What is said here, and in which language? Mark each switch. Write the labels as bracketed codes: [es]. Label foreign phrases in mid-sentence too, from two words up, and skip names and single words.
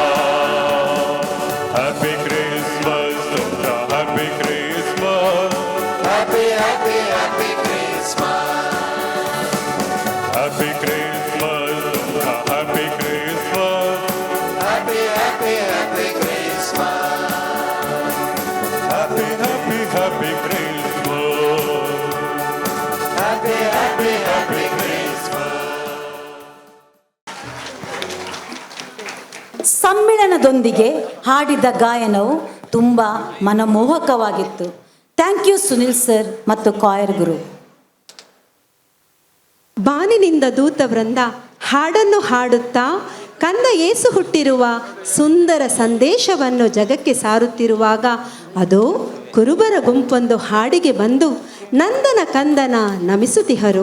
[en] Happy Christmas तुमका Happy Christmas happy happy happy Christmas happy Christmas तुमका Happy Christmas happy happy happy Christmas happy happy happy Christmas happy happy happy Christmas [kn] ಸಮ್ಮಿಳನದೊಂದಿಗೆ ಹಾಡಿದ ಗಾಯನವು ತುಂಬ ಮನಮೋಹಕವಾಗಿತ್ತು. [en] Thank you [kn] ಸುನಿಲ್ ಸರ್ ಮತ್ತು ಕಾಯರ್ ಗುರು. ಬಾನಿನಿಂದ ದೂತ ವೃಂದ ಹಾಡನ್ನು ಹಾಡುತ್ತಾ ಕಂದ ಯೇಸು ಹುಟ್ಟಿರುವ ಸುಂದರ ಸಂದೇಶವನ್ನು ಜಗಕ್ಕೆ ಸಾರುತ್ತಿರುವಾಗ ಅದು ಕುರುಬರ ಗುಂಪೊಂದು ಹಾಡಿಗೆ ಬಂದು ನಂದನ ಕಂದನ ನಮಿಸುತ್ತಿಹರು.